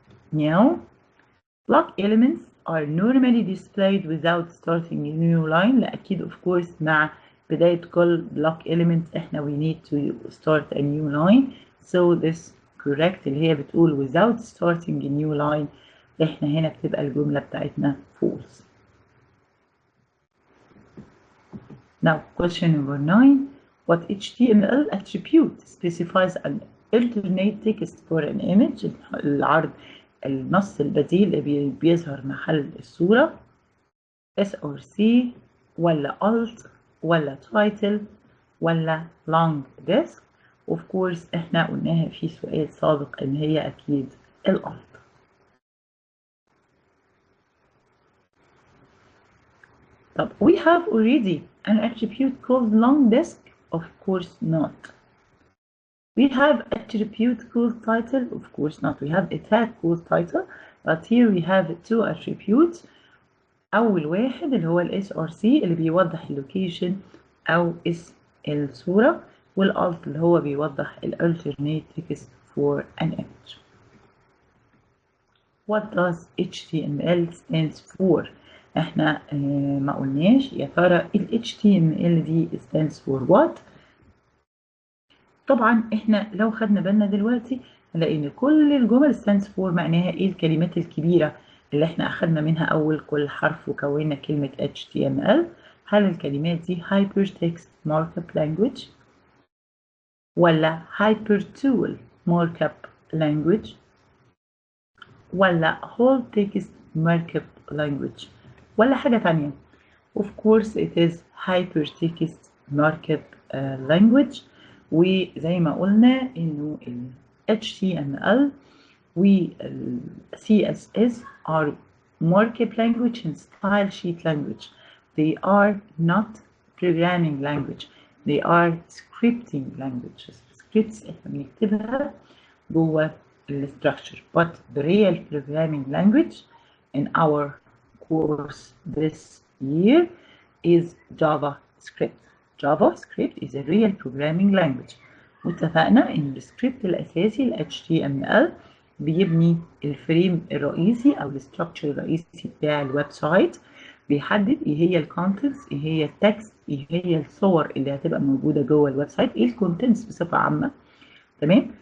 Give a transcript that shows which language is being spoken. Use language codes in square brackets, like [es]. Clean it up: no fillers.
[en] Now, block elements are normally displayed without starting a new line. [ar] لا أكيد [en] of course [ar] مع بداية كل [en] block element احنا we need to start a new line. So this correct [ar] اللي هي بتقول [en] without starting a new line. [ar] احنا هنا بتبقى الجملة بتاعتنا false. [en] Now question number 9. What HTML attribute specifies an alternate text for an image؟ [ar] العرض النص البديل اللي بيظهر محل الصورة. SRC ولا alt ولا title ولا long disk؟ [en] of course [ar] احنا قلناها في سؤال سابق ان هي اكيد الalt. [en] طب we have already an attribute called long disk? of course not. We have attribute called title? of course not. We have a tag called title, but here we have two attributes. [ar] أول واحد اللي هو ال SRC اللي بيوضح اللوكيشن أو اسم الصورة، والalt اللي هو بيوضح ال [en] alternate text for an image. What does HTML stands for؟ [ar] احنا ما قلناش يا ترى ال HTML دي [en] stands for what؟ [ar] طبعا احنا لو خدنا بالنا دلوقتي هنلاقي ان كل الجمل stands for معناها ايه الكلمات الكبيرة اللي احنا اخدنا منها اول كل حرف وكونا كلمة HTML. هل الكلمات دي hypertext markup language ولا hypertool markup language ولا whole text markup language ولا حاجة تانية؟ [en] of course it is hypertext markup language. [ar] وزي ما قلنا انه ال HTML وال CSS [en] are markup language and style sheet language. They are not programming language. They are scripting languages. [ar] Scripts احنا بنكتبها جوه ال structure. [en] But the real programming language in our course this year is JavaScript. JavaScript is a real programming language. [ar] واتفقنا ان السكريبت الاساسي ال HTML بيبني الفريم الرئيسي او الستراكشر الرئيسي بتاع الويب سايت، بيحدد ايه هي الكونتنتس، ايه هي التكست، ايه هي الصور اللي هتبقى موجوده جوه الويب سايت، ايه الكونتنتس بصفه عامه. تمام.